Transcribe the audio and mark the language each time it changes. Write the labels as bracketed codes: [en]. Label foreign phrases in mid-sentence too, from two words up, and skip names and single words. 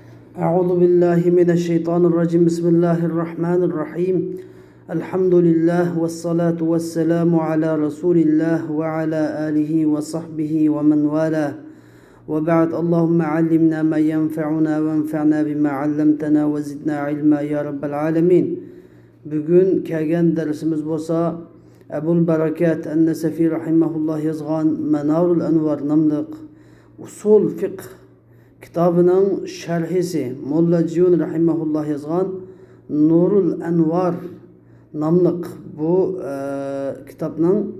[ar] أعوذ بالله من الشيطان الرجيم بسم الله الرحمن الرحيم الحمد لله والصلاة والسلام على رسول الله وعلى آله وصحبه ومن والاه وبعد اللهم علمنا ما ينفعنا وانفعنا بما علمتنا وزدنا علما يا رب العالمين. [uz] Bugün kelgan dersimiz bo'lsa Abul Barakat an-Nasafi rahimahullah yozgan Manarul Anvar namliq usul fiqh kitobining sharhisi Mulla Jun rahimahullah yozgan Nurul Anvar namliq bu kitobning